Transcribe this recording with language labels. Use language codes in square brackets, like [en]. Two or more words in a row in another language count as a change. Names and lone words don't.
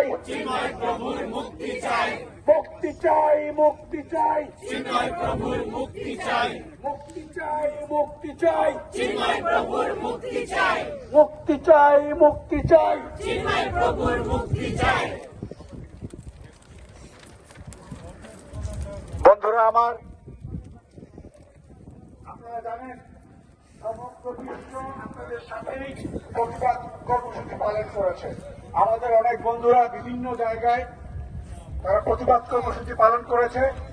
[bn] চিন্ময় প্রভু মুক্তি চাই. মুক্তি চাই, মুক্তি চাই. চিন্ময় প্রভু মুক্তি চাই. মুক্তি চাই, মুক্তি চাই. চিন্ময় প্রভু মুক্তি চাই. মুক্তি চাই, মুক্তি চাই. চিন্ময় প্রভু মুক্তি চাই. বন্ধুরা আমার, আপনারা জানেন সমগ্র বিশ্ব আপনাদের সাথেই প্রতিবাদ কর্মসূচি পালন করেছে। আমাদের অনেক বন্ধুরা বিভিন্ন জায়গায় তারা প্রতিবাদ কর্মসূচি পালন করেছে।